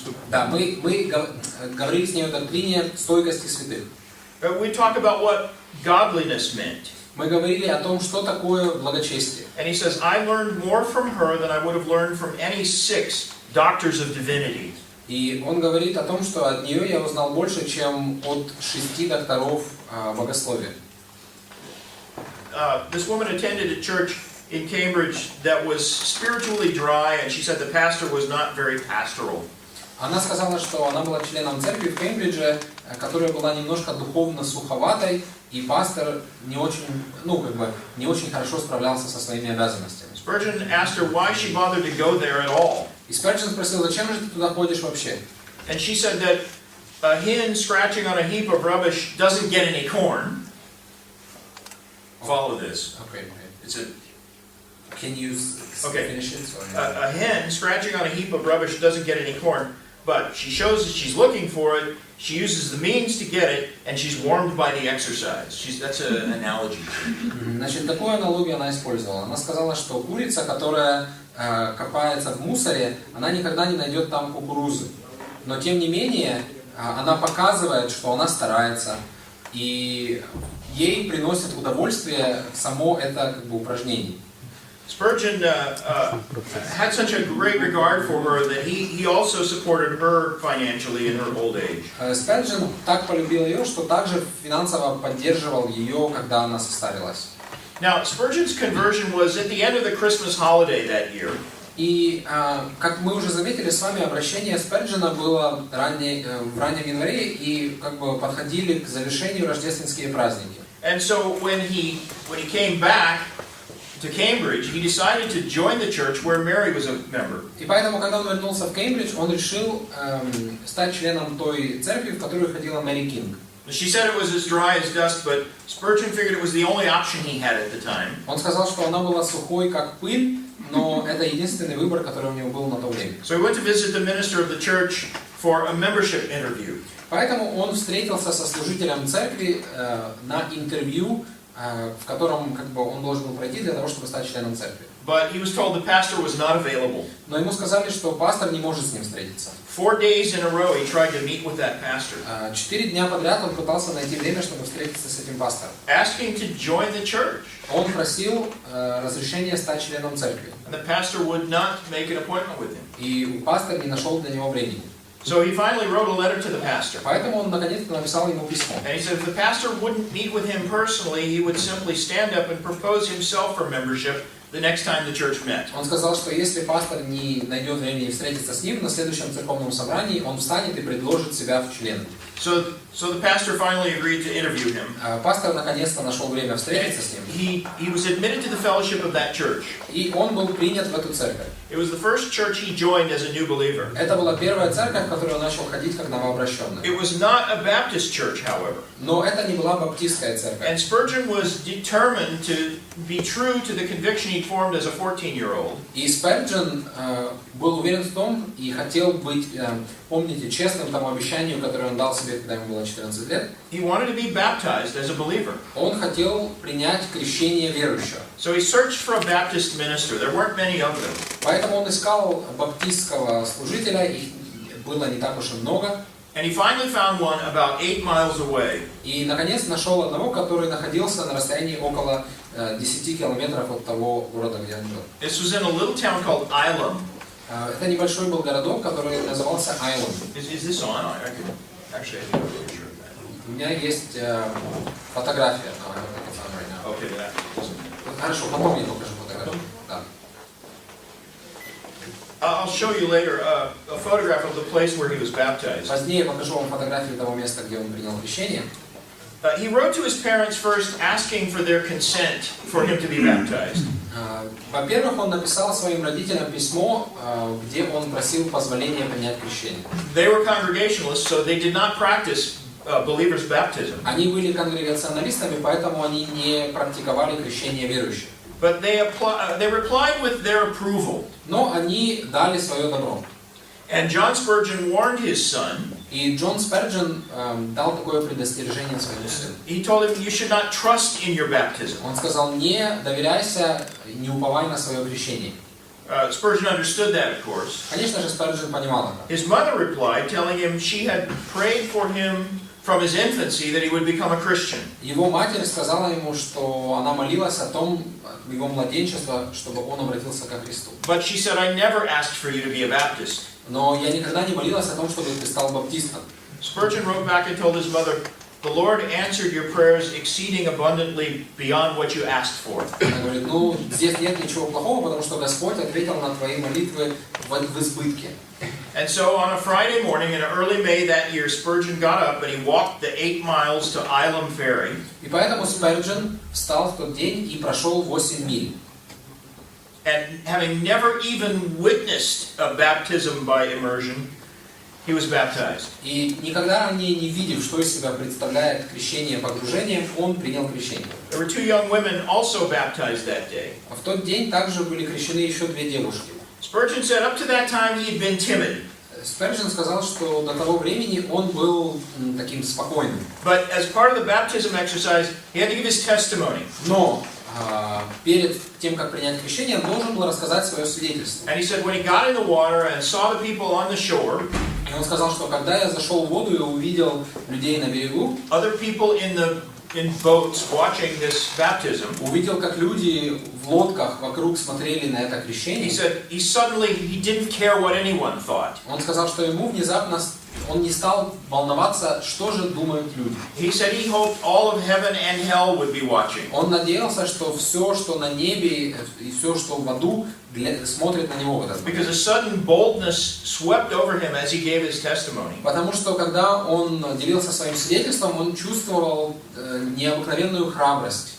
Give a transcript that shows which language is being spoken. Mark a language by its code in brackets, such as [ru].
[ru] Да, мы говорили с ней о доктрине стойкости святых. [en] We talk about what godliness meant. [ru] Мы говорили о том, что такое благочестие. [en] And he says, I learned more from her than I would have learned from any 6 doctors of divinity. [ru] И он говорит о том, что от нее я узнал больше, чем от 6 докторов богословия. [en] This woman attended a church in Cambridge that was spiritually dry, and she said the pastor was not very pastoral. [ru] Она сказала, что она была членом церкви в Кембридже, которая была немножко духовно суховатой, и пастор не очень, не очень хорошо справлялся со своими обязанностями. [en] Spurgeon asked her why she bothered to go there at all. [ru] И Сперджен спросил, зачем же ты туда ходишь вообще? [en] And she said that a hen scratching on a heap of rubbish doesn't get any corn. Follow this. Okay. It's a Can you finish it? Sorry. A hen scratching on a heap of rubbish doesn't get any corn, but she shows that she's looking for it. She uses the means to get it, and she's warmed by the exercise. That's an analogy. [ru] Значит, такую аналогию она использовала. Она сказала, что курица, которая копается в мусоре, она никогда не найдет там кукурузы. Но тем не менее, она показывает, что она старается, и ей приносит удовольствие само это упражнение. [en] Spurgeon had such a great regard for her that he also supported her financially in her old age. [ru] Сперджен так полюбил ее, что также финансово поддерживал ее, когда она состарилась. [en] Now, Spurgeon's conversion was at the end of the Christmas holiday that year. [ru] И, как мы уже заметили с вами, обращение Сперджена было в раннем январе, и подходили к завершению рождественские праздники. [en] And so when he came back to Cambridge, he decided to join the church where Mary was a member. [ru] И поэтому, когда он вернулся в Кембридж, он решил стать членом той церкви, в которую ходила Мэри Кинг. [en] She said it was as dry as dust, but Spurgeon figured it was the only option he had at the time. [ru] Он сказал, что она была сухой, как пыль, но это единственный выбор, который у него был на то время. [en] So he went to visit the minister of the church for a membership interview. [ru] Поэтому он встретился со служителем церкви на интервью, в котором он должен был пройти для того, чтобы стать членом церкви. [en] But he was told the pastor was not available. [ru] Но ему сказали, что пастор не может с ним встретиться. [en] 4 days in a row he tried to meet with that pastor. [ru] 4 дня подряд он пытался найти время, чтобы встретиться с этим пастором. [en] Asking to join the church. [ru] Он просил разрешения стать членом церкви. [en] And the pastor would not make an appointment with him. [ru] И пастор не нашел для него времени. [en] So he finally wrote a letter to the pastor. [ru] Поэтому он наконец-то написал ему письмо. [en] And he said if the pastor wouldn't meet with him personally, he would simply stand up and propose himself for membership the next time the church met. [ru] Он сказал, что если пастор не найдет времени встретиться с ним на следующем церковном собрании, он встанет и предложит себя в члены. [en] So the pastor finally agreed to interview him. [ru] Пастор наконец-то нашел время встретиться с ним. [en] He was admitted to the fellowship of that church. [ru] И он был принят в эту церковь. [en] It was the first church he joined as a new believer. [ru] Это была первая церковь, в которую он начал ходить как новообращенный. [en] It was not a Baptist church, however. [ru] Но это не была баптистская церковь. [en] And Spurgeon was determined to be true to the conviction he formed as a 14-year-old. [ru] И Сперджен был уверен в том и хотел быть, помните, честным тому обещанию, которое он дал себе, когда ему было 14 лет. [en] He wanted to be baptized as a believer. [ru] Он хотел принять крещение верующего. [en] So he searched for a Baptist minister. There weren't many of them. [ru] Поэтому он искал баптистского служителя, их было не так уж и много. [en] And he finally found one about 8 miles away. [ru] И, наконец, нашел одного, который находился на расстоянии около 10 километров от того города, где он жил. [en] This was in a little town called Ilam. [ru] Это небольшой был городок, который назывался Айлом. [en] Is this on? I can actually I think I'm sure of that. [ru] У меня есть фотография. [en] Okay, that. [ru] Хорошо, потом я покажу фотографию. Да. [en] I'll show you later a photograph of the place where he was baptized. [ru] Позднее покажу вам фотографию того места, где он принял крещение. [en] He wrote to his parents first asking for their consent for him to be baptized. [ru] Во-первых, он написал своим родителям письмо, где он просил позволения принять крещение. [en] They were Congregationalists, so they did not practice believers' baptism. [ru] Они были конгрегационалистами, поэтому они не практиковали крещение верующих. [en] But they replied with their approval. [ru] Но они дали свое добро. [en] And John Spurgeon warned his son. [ru] И Джон Сперджен дал такое предостережение своему сыну. [en] He told him, you should not trust in your baptism. [ru] Он сказал, не доверяйся, не уповай на свое крещение. [en] Spurgeon understood that, of course. [ru] Конечно же, Сперджен понимал это. [en] His mother replied, telling him she had prayed for him from his infancy that he would become a Christian. [ru] Его матерь сказала ему, что она молилась о том, его младенчество, чтобы он обратился ко Христу. [en] But she said, I never asked for you to be a Baptist. [ru] Но я никогда не молилась о том, чтобы ты стал баптистом. [en] Spurgeon wrote back and told his mother, the Lord answered your prayers exceeding abundantly beyond what you asked for. [ru] Она говорит, ну, здесь нет ничего плохого, потому что Господь ответил на твои молитвы в избытке. [en] And so on a Friday morning in early May that year, Spurgeon got up and he walked the 8 miles to Ilam Ferry. [ru] И поэтому Сперджен встал в тот день и прошел 8 миль. [en] And having never even witnessed a baptism by immersion, he was baptized. [ru] И никогда ранее не видев, что из себя представляет крещение погружением, он принял крещение. [en] There were 2 young women also baptized that day. [ru] А в тот день также были крещены еще 2 девушки. [en] Spurgeon said up to that time he had been timid. [ru] Сперджен сказал, что до того времени он был таким спокойным. [en] But as part of the baptism exercise, he had to give his testimony. [ru] Но перед тем, как принять крещение, он должен был рассказать свое свидетельство. [en] And he said when he got in the water and saw the people on the shore, [ru] И он сказал, что когда я зашел в воду и увидел людей на берегу, [en] other people in boats watching this baptism, [ru] увидел, как люди в лодках вокруг смотрели на это [en] he [ru] крещение, [en] said he didn't care what anyone thought. [ru] он сказал, что ему внезапно он не стал волноваться, что же думают люди. [en] He said he hoped all of heaven and hell would be watching. [ru] Он надеялся, что все, что на небе и все, что в аду, смотрит на него в этот момент. [en] Because a sudden boldness swept over him as he gave his testimony. [ru] Потому что когда он делился своим свидетельством, он чувствовал необыкновенную храбрость.